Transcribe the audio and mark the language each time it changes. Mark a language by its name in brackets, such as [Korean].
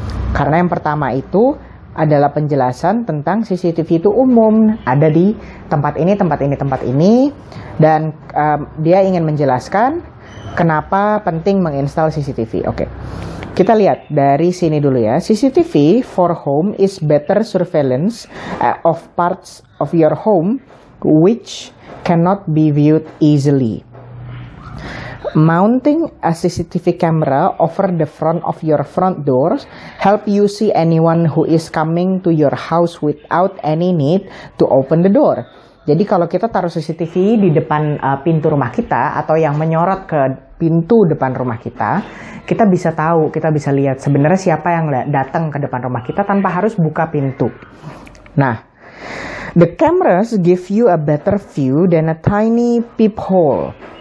[Indonesian] Karena yang pertama itu adalah penjelasan tentang CCTV itu umum, ada di tempat ini, tempat ini, tempat ini, dan dia ingin menjelaskan kenapa penting menginstal CCTV. Oke, kita lihat dari sini dulu ya. [English] CCTV for home is better surveillance of parts of your home which cannot be viewed easily. Mounting a CCTV camera over the front of your front doors help you see anyone who is coming to your house without any need to open the door. [Indonesian] Jadi kalau kita taruh CCTV di depan pintu rumah kita atau yang menyorot ke pintu depan rumah kita, kita bisa tahu, kita bisa lihat sebenarnya siapa yang datang ke depan rumah kita tanpa harus buka pintu. [English] Nah, the cameras give you a better view than a tiny peephole.